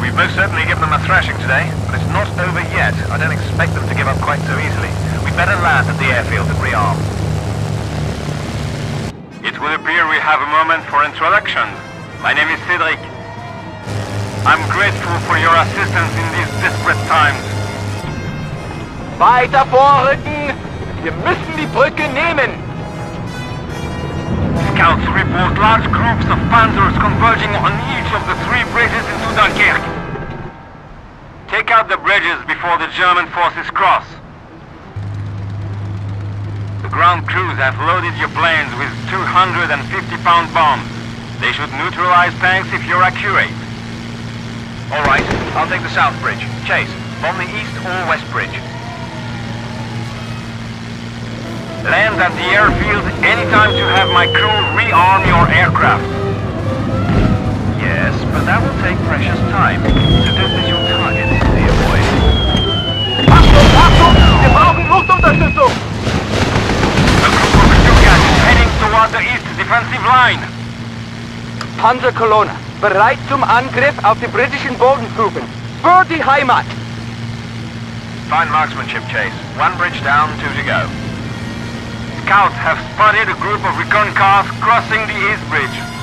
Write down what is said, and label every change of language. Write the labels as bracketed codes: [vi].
[en] Certainly given them a thrashing today, but it's not over yet. I don't expect them to give up quite so easily. We'd better land at the airfield and rearm. It would appear we have a moment for introduction. My name is Cedric. I'm grateful for your assistance in these desperate times. [de] Weiter vorrücken! Wir müssen die Brücke nehmen! [en] Scouts report large groups of panzers converging on each of the 3 bridges into Dunkirk. Take out the bridges before the German forces cross. The ground crews have loaded your planes with 250-pound bombs. They should neutralize tanks if you're accurate. All right, I'll take the south bridge. Chase, bomb the east or west bridge. Land at the airfield anytime to have my crew rearm your aircraft. Yes, but that will take precious time. So don't miss your target, dear boy. [de] Achtung, Achtung! Wir brauchen Luftunterstützung! [en] A group of Stukas is heading toward the east defensive line. [de] Panzerkolonne, bereit zum Angriff auf die britischen Bodentruppen. Für die Heimat! [en] Fine marksmanship, Chase. 1 bridge down, 2 to go. Scouts have spotted a group of recon cars crossing the east bridge.